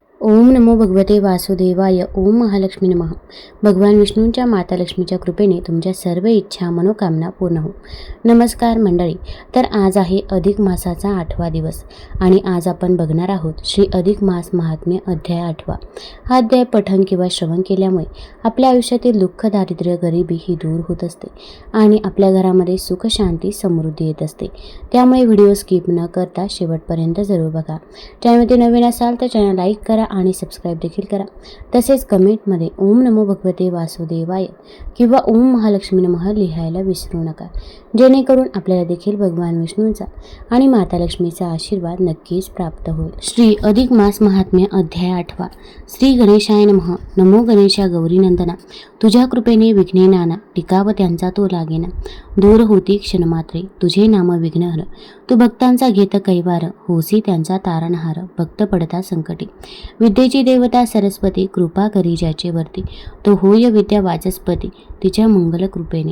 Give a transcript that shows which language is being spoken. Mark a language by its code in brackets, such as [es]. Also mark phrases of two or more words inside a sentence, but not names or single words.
[sa] ओम नमो भगवते वासुदेवाय. ओम महालक्ष्मी नमः. [mr] भगवान विष्णूंच्या माता लक्ष्मीच्या कृपेने तुमच्या सर्व इच्छा मनोकामना पूर्ण हो. नमस्कार मंडळी. तर आज आहे अधिक मासाचा 8वा दिवस आणि आज आपण बघणार आहोत श्री अधिक मास महात्म्य अध्याय 8वा. हा अध्याय पठण किंवा श्रवण केल्यामुळे आपल्या आयुष्यातील दुःख, दारिद्र्य, गरिबी ही दूर होत असते आणि आपल्या घरामध्ये सुख, शांती, समृद्धी येत असते. त्यामुळे व्हिडिओ स्किप न करता शेवटपर्यंत जरूर बघा. चॅनलमध्ये नवीन असाल तर चॅनल लाईक करा आणि सबस्क्राईब देखील करा. तसेच कमेंटमध्ये [sa] ओम नमो भगवते वासुदेवाय [mr] किंवा [sa] ओम महालक्ष्मी नमः [mr] लिहायला विसरू नका, जेणेकरून आपल्याला देखील भगवान विष्णूंचा आणि माता लक्ष्मीचा आशीर्वाद नक्कीच प्राप्त होईल. श्री अधिक मास महात्म्य अध्याय 8वा. [sa] श्री गणेशाय नमः. [mr] नमो गणेशा गौरी नंदना. तुझ्या कृपेने विघ्ने नाना, टिकाव त्यांचा तो लागेना. दूर होती क्षणमात्रे, तुझे नाम विघ्नहर. तू भक्तांचा घेत कैवार, होसी त्यांचा तारणहार. भक्त पडता संकटी. विद्येची देवता सरस्वती, कृपा करी ज्याचे वरती. तो होय विद्या वाचस्पती, तिच्या मंगल कृपेने.